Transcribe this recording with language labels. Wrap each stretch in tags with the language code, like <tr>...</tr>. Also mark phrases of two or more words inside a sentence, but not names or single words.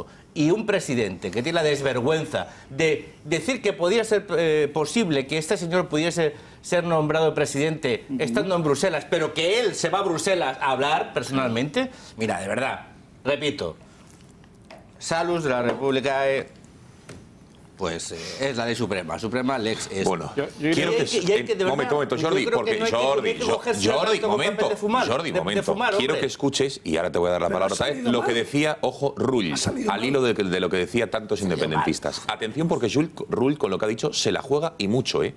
<es>Y un presidente que tiene la desvergüenza de decir que podía ser posible que este señor pudiese ser nombrado presidente estando en Bruselas, pero que él se va a Bruselas a hablar personalmente. Mira, de verdad, repito, salus de la República pues es la ley suprema,</es> <la>suprema lex est.</la> <es>Bueno, quiero que... Momento, Jordi, porque quiero que escuches, y ahora te voy a dar la palabra otra vez, lo que decía, ojo, Rull, al hilo de lo que decía tantos independentistas. Atención, porque Rull, con lo que ha dicho, se la juega y mucho, ¿eh?</es>